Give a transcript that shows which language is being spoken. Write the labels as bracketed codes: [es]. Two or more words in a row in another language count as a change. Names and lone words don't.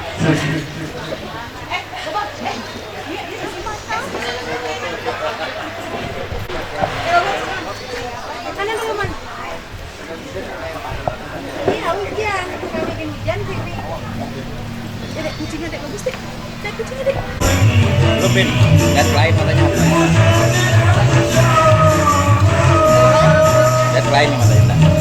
[id] Kanan dulu, Man. Iya, hujan. Kalau bikin hujan, Pipi. Dek, kucingnya Dek bagus, Dek. Dek, kucingnya Dek. Lupin, deadline matanya. Deadline matanya.